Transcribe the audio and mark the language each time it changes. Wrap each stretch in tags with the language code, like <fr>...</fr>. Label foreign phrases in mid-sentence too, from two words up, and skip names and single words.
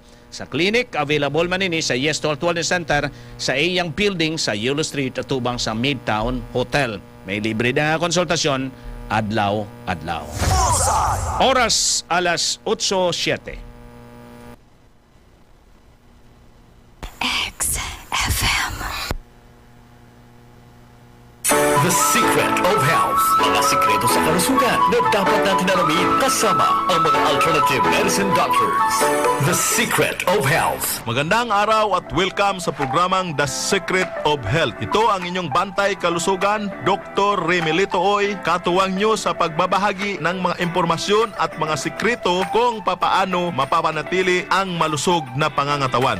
<hil>Sa clinic, available man ini sa Yes to Wellness Center sa iyang building sa Yellow Street at tubang sa Midtown Hotel. May libre na konsultasyon adlaw-adlaw. Oras alas 8:07. XFM. The Secret of Health.</hil> <tl>Mga sikreto sa kalusugan na dapat natin alamin kasama ang mga</tl> <en>alternative medicine doctors.</en> <tl>The Secret of Health. Magandang araw at welcome sa programang The Secret of Health. Ito ang inyong bantay kalusugan, Dr. Remelito Oy, katuwang nyo sa pagbabahagi ng mga impormasyon at mga sikreto kung papaano mapapanatili ang malusog na pangangatawan.</tl>